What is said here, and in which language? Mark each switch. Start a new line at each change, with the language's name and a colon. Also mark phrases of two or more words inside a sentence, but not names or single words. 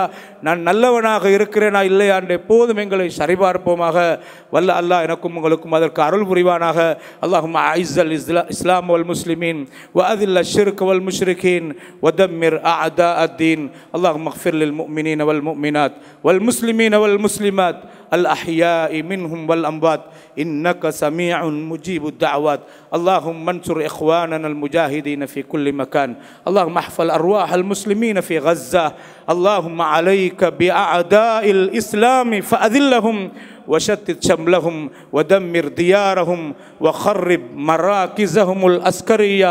Tamil: நான் நல்லவனாக இருக்கிறேனா இல்லையா என்று எப்போதும் எங்களை சரிபார்ப்போமாக. வல்ல அல்லாஹ் எனக்கும் உங்களுக்கும் அதற்கு அருள் புரிவானாக.
Arabic: اللهم أعز الإسلام والمسلمين وأذل الشرك والمشركين ودمر أعداء الدين. اللهم اغفر للمؤمنين والمؤمنات والمسلمين والمسلمات الأحياء منهم والأموات إنك سميع مجيب الدعوات. اللهم انصر إخواننا المجاهدين في كل مكان. اللهم احفظ أرواح المسلمين في غزة. اللهم عليك بأعداء الإسلام فأذلهم وشتت شملهم ودمر ديارهم وخرب مراكزهم العسكرية.